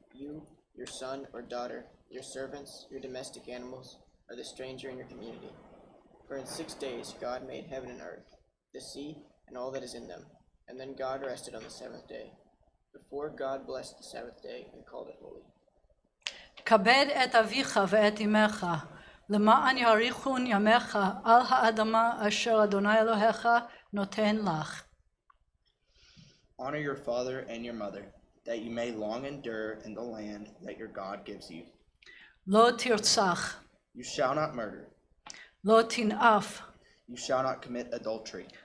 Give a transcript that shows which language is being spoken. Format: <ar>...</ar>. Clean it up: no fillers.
<en>You, your son or daughter, your servants, your domestic animals, or the stranger in your community. For in 6 days God made heaven and earth, the sea, and all that is in them. And then God rested on the seventh day. Before God blessed the Sabbath day and called it holy.</en> <he>כבד את אביך ואת אמך, למען יאריכון ימיך על האדמה אשר אדוני אלוהיך נותן לך.</he> <en>Honor your father and your mother, that you may long endure in the land that your God gives you.</en> <he>לא תרצח.</he> <en>You shall not murder.</en> <he>לא תנאף.</he> <en>You shall not commit adultery.</en>